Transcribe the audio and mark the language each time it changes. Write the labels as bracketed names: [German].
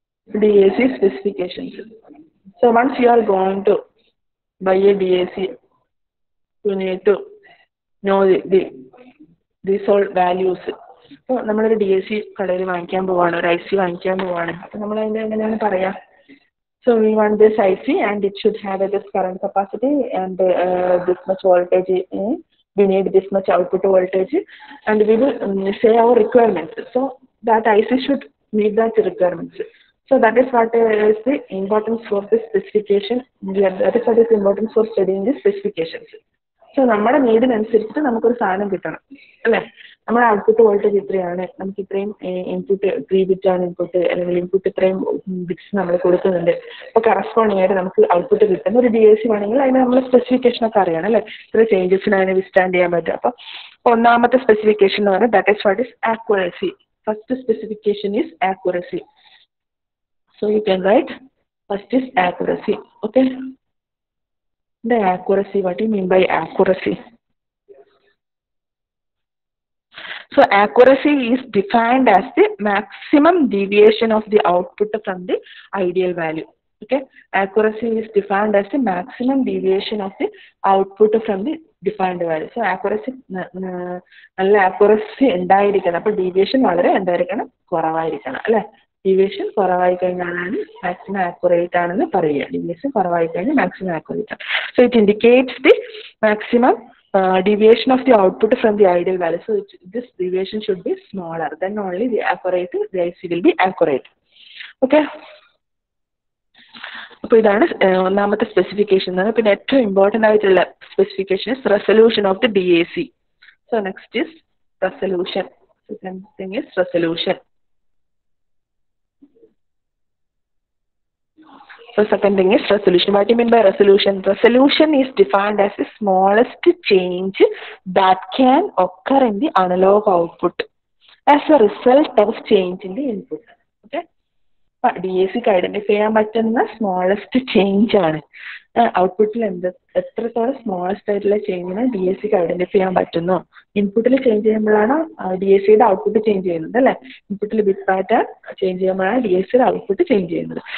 [English] DAC specifications. So once you are going to buy a DAC, you need to know these all values. [Malayalam] So നമ്മളൊരു DAC കടയിൽ വാങ്ങിക്കാൻ പോവാണ്, ഒരു IC വാങ്ങിക്കാൻ പോവാണ്. അപ്പോൾ നമ്മൾ അതിൻ്റെ എങ്ങനെയാണ് പറയാ? [English] So we want this IC and it should have this current capacity and this much voltage. We need this much output voltage and we will say our requirements. So that IC should meet that requirements. So that is what is the importance for the specification. That is what is the importance for studying the specifications. [Malayalam] So നമ്മുടെ നീഡിനനുസരിച്ചിട്ട് നമുക്കൊരു സാധനം കിട്ടണം അല്ലേ. നമ്മുടെ output voltage ഇത്രയാണ്, നമുക്ക് ഇത്രയും input 3 ബിറ്റാണ് input, അല്ലെങ്കിൽ ഇൻപുട്ട് ഇത്രയും ബിറ്റ്സ് നമ്മൾ കൊടുക്കുന്നുണ്ട്. അപ്പോൾ കറസ്പോണ്ടിങ് ആയിട്ട് നമുക്ക് ഔട്ട്പുട്ട് കിട്ടുന്ന ഒരു DAC വേണമെങ്കിൽ അതിന് നമ്മൾ സ്പെസിഫിക്കേഷനൊക്കെ അറിയണം അല്ലേ, ഇത്ര ചേഞ്ചസിന് അതിനെ വിസ്റ്റാൻഡ് ചെയ്യാൻ പറ്റും. അപ്പോൾ ഒന്നാമത്തെ സ്പെസിഫിക്കേഷൻ എന്ന് പറയുന്നത് [English] That is what is accuracy. First specification is accuracy. So you can write first is accuracy. Okay. The accuracy, what do you mean by accuracy? So accuracy is defined as the maximum deviation of the output from the ideal value. Okay. Accuracy is defined as the maximum deviation of the output from the defined value. [Malayalam] So accuracy, നല്ല accuracy ഉണ്ടായിരിക്കണം. അപ്പോൾ deviation വളരെ എന്തായിരിക്കണം, കുറവായിരിക്കണം അല്ലേ. Deviation കുറവായി കഴിഞ്ഞാലാണ് maximum accurate ആണെന്ന് പറയുക. ഡീവിയേഷൻ കുറവായി കഴിഞ്ഞാൽ മാക്സിമം ആക്യുറേറ്റ് ആണ്. [English] So it indicates the maximum deviation of the output from the ideal value. So this deviation should be smaller, then only the IC will be accurate. Okay. [Malayalam] അപ്പോൾ ഇതാണ് ഒന്നാമത്തെ specification. പിന്നെ ഏറ്റവും important ആയിട്ടുള്ള specification [English] Is resolution of the DAC. So next is resolution. Second thing is resolution. So second thing is resolution. What do you mean by resolution? Resolution is defined as the smallest change that can occur in the analog output as a result of change in the input. Okay. [Malayalam] DACക്ക് identify ചെയ്യാൻ പറ്റുന്ന smallest change ആണ്. ഔട്ട്പുട്ടിൽ എത്രത്തോളം smallest ആയിട്ടുള്ള ചേഞ്ചിനെ DACക്ക് identify ചെയ്യാൻ പറ്റുന്നു. ഇൻപുട്ടിൽ change ചെയ്യുമ്പോഴാണ് DACയുടെ ഔട്ട്പുട്ട് ചേഞ്ച് ചെയ്യുന്നത് അല്ലേ. ഇൻപുട്ടിൽ ബിറ്റ് പാറ്റേൺ ചേഞ്ച് ചെയ്യുമ്പോഴാണ് DACയുടെ ഔട്ട്പുട്ട് ചേഞ്ച് ചെയ്യുന്നത്.